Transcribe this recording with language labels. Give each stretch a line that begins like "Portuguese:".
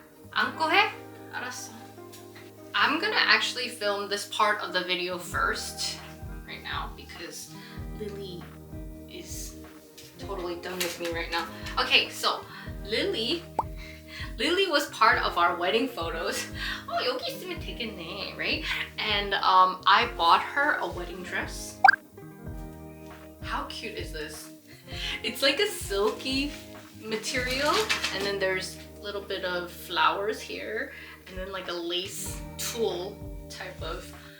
Korean: 안고 해? 알았어.
English: I'm gonna actually film this part of the video first right now because Lily is totally done with me right now. Okay, so Lily Lily was part of our wedding photos.
Korean: Oh, 여기 있으면 되겠네, right?
English: And I bought her a wedding dress. How cute is this? It's like a silky material, and then there's a little bit of flowers here, and then like a lace tulle type of.